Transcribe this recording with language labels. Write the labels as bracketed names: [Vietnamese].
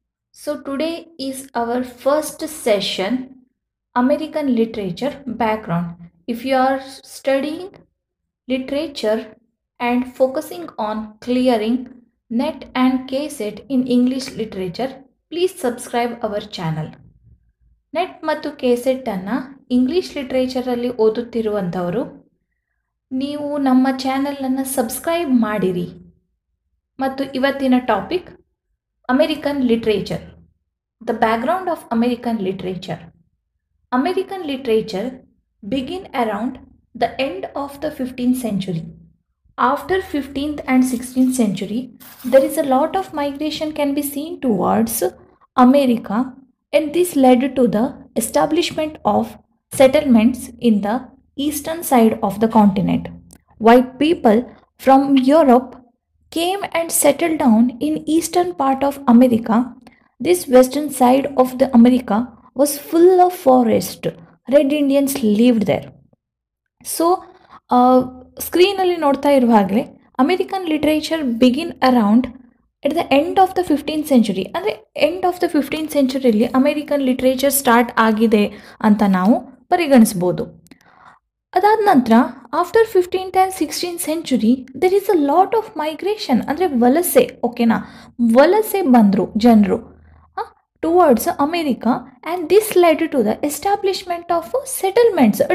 [English] So today is our first session, American Literature Background. If you are studying literature and focusing on clearing NET and KSET in English literature, please subscribe our channel. [Kannada] Net ಮತ್ತು ಕೆಸೆಟ್ಟನ್ನು English ಲಿಟ್ರೇಚರಲ್ಲಿ ಓದುತ್ತಿರುವಂಥವರು ನೀವು ನಮ್ಮ ಚಾನಲನ್ನು subscribe ಮಾಡಿರಿ. ಮತ್ತು ಇವತ್ತಿನ [English] Topic American literature, the background of American literature. American literature begin around the end of the 15th century. After 15th and 16th century, there is a lot of migration can be seen towards America, and this led to the establishment of settlements in the eastern side of the continent. White people from Europe came and settled down in eastern part of America. This western side of the America was full of forest. Red Indians lived there. [Kannada] So ಸ್ಕ್ರೀನಲ್ಲಿ ನೋಡ್ತಾ ಇರುವಾಗಲೇ [English] American literature begin around at the end of the 15th century, [Kannada] ಅಂದರೆ end of the 15th ಸೆಂಚುರಿಯಲ್ಲಿ American literature start ಆಗಿದೆ ಅಂತ ನಾವು ಪರಿಗಣಿಸ್ಬೋದು. ಅದಾದ ನಂತರ [English] after 15th and 16th century there is a lot of migration, [Kannada] ಅಂದರೆ ವಲಸೆ. ಓಕೆನಾ, ವಲಸೆ ಬಂದರು ಜನರು [English] towards America, and this led to the establishment of settlements.